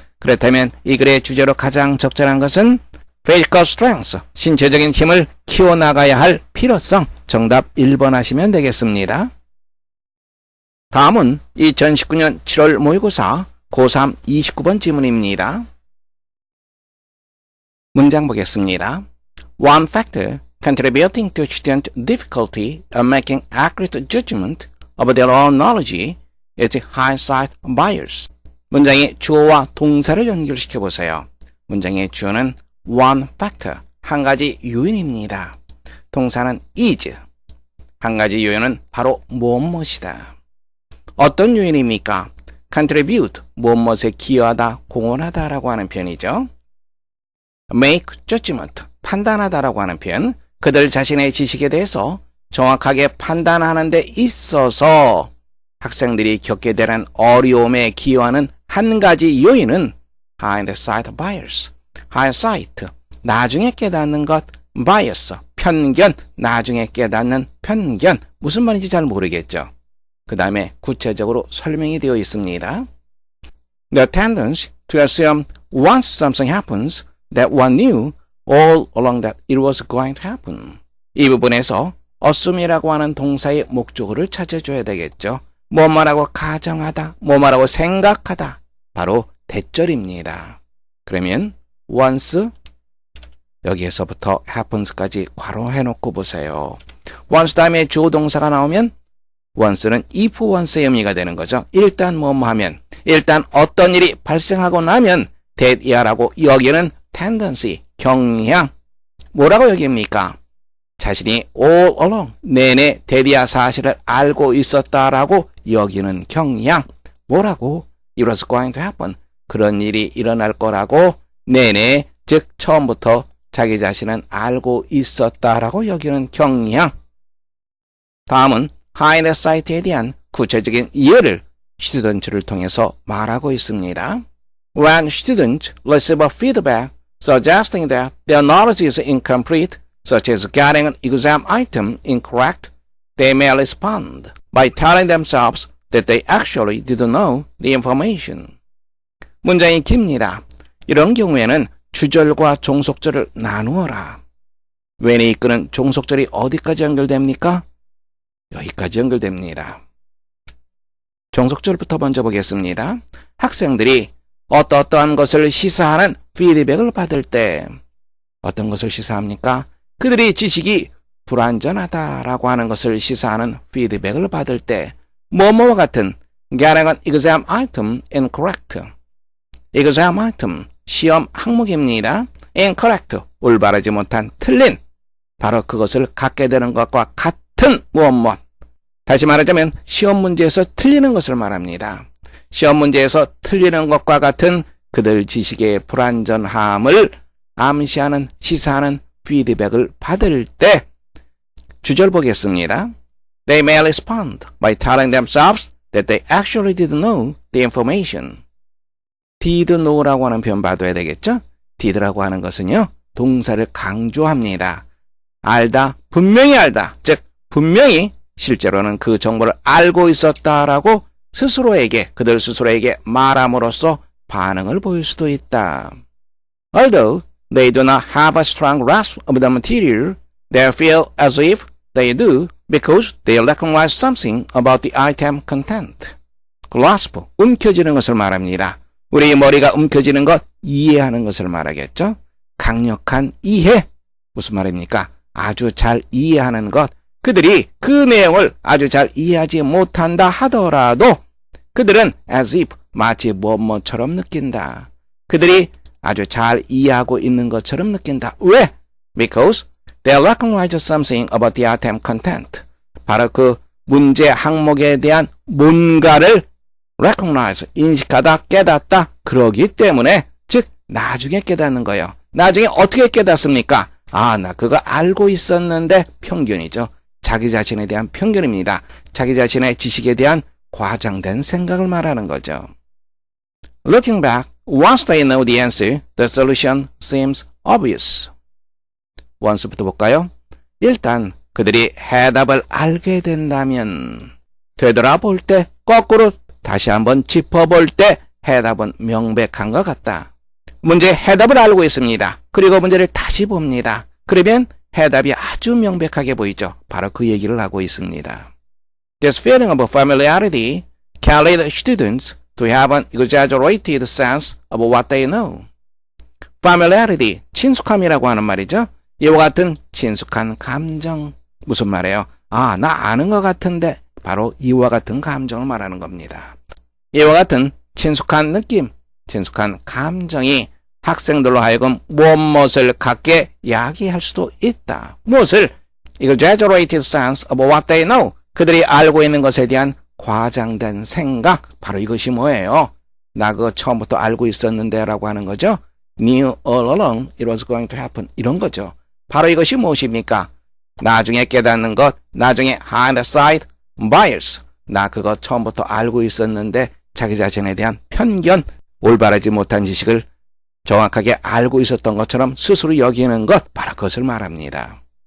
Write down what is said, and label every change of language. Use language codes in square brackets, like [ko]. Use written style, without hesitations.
[ko] 그렇다면 이 글의 주제로 가장 적절한 것은 [en] physical strength, [ko] 신체적인 힘을 키워나가야 할 필요성. 정답 1번 하시면 되겠습니다. 다음은 2019년 7월 모의고사 고3 29번 지문입니다. 문장 보겠습니다. [en] One factor contributing to student difficulty of making accurate judgment of their own knowledge is hindsight bias. [ko] 문장의 주어와 동사를 연결시켜 보세요. 문장의 주어는 one factor, 한 가지 요인입니다. 동사는 is, 한 가지 요인은 바로 무엇이다. 어떤 요인입니까? contribute, 무엇에 기여하다, 공헌하다 라고 하는 표현이죠. make judgment, 판단하다라고 하는 표현, 그들 자신의 지식에 대해서 정확하게 판단하는 데 있어서 학생들이 겪게 되는 어려움에 기여하는 한 가지 요인은 hindsight bias, hindsight, 나중에 깨닫는 것, bias, 편견, 나중에 깨닫는 편견, 무슨 말인지 잘 모르겠죠. 그 다음에 구체적으로 설명이 되어 있습니다. [en] The tendency to assume once something happens that one knew all along that it was going to happen. [ko] 이 부분에서 assume이라고 하는 동사의 목적어를 찾아줘야 되겠죠. 뭐뭐라고 가정하다, 뭐뭐라고 생각하다, 바로 대절입니다. 그러면 once, 여기에서부터 happens까지 괄호해놓고 보세요. once 다음에 주어 동사가 나오면 once는 if once의 의미가 되는 거죠. 일단 뭐뭐 하면, 일단 어떤 일이 발생하고 나면 that 이하라고 여기는 tendency, 경향, 뭐라고 여깁니까? 자신이 all along, 내내 that 사실을 알고 있었다라고 여기는 경향, 뭐라고? [en] It was going to happen, [ko] 그런 일이 일어날 거라고 내내, 즉 처음부터 자기 자신은 알고 있었다라고 여기는 경향. 다음은 hindsight에 대한 구체적인 예를 student를 통해서 말하고 있습니다. [en] When students receive a feedback suggesting that their knowledge is incomplete, such as getting an exam item incorrect, they may respond by telling themselves that they actually didn't know the information. [ko] 문장이 깁니다. 이런 경우에는 주절과 종속절을 나누어라. when이 이끄는 종속절이 어디까지 연결됩니까? 여기까지 연결됩니다. 종속절부터 먼저 보겠습니다. 학생들이 어떠한 것을 시사하는 피드백을 받을 때 어떤 것을 시사합니까? 그들의 지식이 불완전하다라고 하는 것을 시사하는 피드백을 받을 때 뭐뭐와 같은 [en] getting an exam item incorrect. [ko] exam item, 시험 항목입니다. incorrect, 올바르지 못한, 틀린, 바로 그것을 갖게 되는 것과 같은 무엇. 다시 말하자면 시험 문제에서 틀리는 것을 말합니다. 시험 문제에서 틀리는 것과 같은 그들 지식의 불완전함을 암시하는, 시사하는 피드백을 받을 때 주절 보겠습니다. [en] They may respond by telling themselves that they actually didn't know the information. [ko] did know라고 하는 표현 봐둬야 되겠죠? did라고 하는 것은요, 동사를 강조합니다. 알다, 분명히 알다, 즉 분명히 실제로는 그 정보를 알고 있었다라고 스스로에게, 그들 스스로에게 말함으로써 반응을 보일 수도 있다. [en] Although they do not have a strong grasp of the material, they feel as if they do because they recognize something about the item content. [ko] grasp, 움켜쥐는 것을 말합니다. 우리 머리가 움켜쥐는 것, 이해하는 것을 말하겠죠. 강력한 이해, 무슨 말입니까? 아주 잘 이해하는 것. 그들이 그 내용을 아주 잘 이해하지 못한다 하더라도 그들은 as if, 마치 뭐뭐처럼 느낀다. 그들이 아주 잘 이해하고 있는 것처럼 느낀다. 왜? [en] Because they recognize something about the item content. [ko] 바로 그 문제 항목에 대한 뭔가를 recognize, 인식하다, 깨닫다, 그러기 때문에, 즉 나중에 깨닫는 거예요. 나중에 어떻게 깨닫습니까? 아, 나 그거 알고 있었는데, 편견이죠. 자기 자신에 대한 편견입니다. 자기 자신의 지식에 대한 과장된 생각을 말하는 거죠. [en] Looking back, once they know the answer, the solution seems obvious. [ko] once부터 볼까요? 일단 그들이 해답을 알게 된다면, 되돌아볼 때, 거꾸로 다시 한번 짚어볼 때 해답은 명백한 것 같다. 문제의 해답을 알고 있습니다. 그리고 문제를 다시 봅니다. 그러면 해답이 아주 명백하게 보이죠. 바로 그 얘기를 하고 있습니다. [en] This feeling of familiarity can lead students to have an exaggerated sense of what they know. [ko] Familiarity, 친숙함이라고 하는 말이죠. 이와 같은 친숙한 감정. 무슨 말이에요? 아, 나 아는 것 같은데 바로 이와 같은 감정을 말하는 겁니다. 이와 같은 친숙한 느낌, 친숙한 감정이 학생들로 하여금 무엇을 갖게 야기할 수도 있다. 무엇을? [en] exaggerated sense of what they know. [ko] 그들이 알고 있는 것에 대한 과장된 생각. 바로 이것이 뭐예요? 나 그거 처음부터 알고 있었는데 라고 하는 거죠. [en] Knew all along it was going to happen. [ko] 이런 거죠. 바로 이것이 무엇입니까? 나중에 깨닫는 것, 나중에 hindsight bias. 나 그거 처음부터 알고 있었는데 자기 자신에 대한 편견, 올바르지 못한 지식을 정확하게 알고 있었던 것처럼 스스로 여기는 것, 바로 그것을 말합니다.